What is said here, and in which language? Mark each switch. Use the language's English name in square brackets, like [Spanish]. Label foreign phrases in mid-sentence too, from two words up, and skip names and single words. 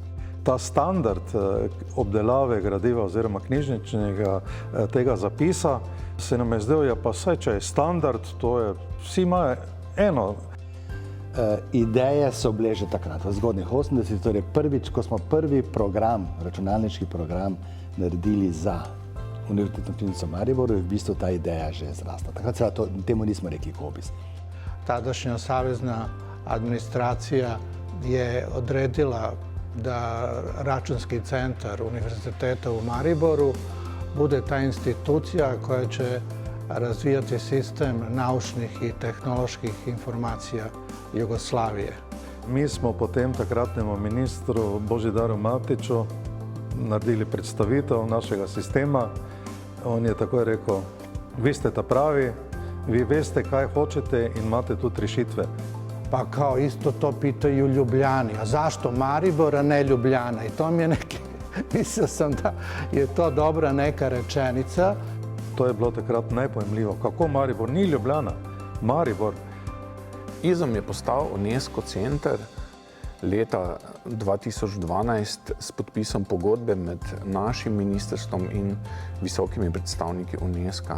[Slovenian] Ta standard obdelave gradiva oziroma knjižničnega tega zapisa se nam je zdel, ja pa saj, če je standard, to je, vsi imajo eno. Ideje so bile že takrat, v zgodnjih 80-ih, torej prvič, ko smo prvi program, računalniški program, naredili za Univerzitetno knjižnico v Mariboru, je v bistvu ta ideja že zrasla. Takrat se temu nismo rekli Kobis. [Serbian] Tadašnja savezna administracija je odredila da Računski centar Univerziteta u Mariboru bude ta institucija koja će razvijati sistem naučnih i tehnoloških informacija Jugoslavije. [Slovenian] Mi smo potem takratnemu ministru Božidaru Matiću naredili predstavitev našega sistema. On je takoj rekel, vi ste ta pravi, vi veste kaj hoćete in imate tudi rešitve. [Serbian] Pa kao isto to pitaju Ljubljani, a zašto Maribor, a ne Ljubljana? I to mi je neki, mislio sam da je to dobra neka rečenica. [Slovenian] To je bilo takrat nepojmljivo. Kako Maribor? Ni Ljubljana, Maribor. IZUM je postal UNESCO center leta 2012 s podpisom pogodbe med našim ministrstvom in visokimi predstavniki UNESCO.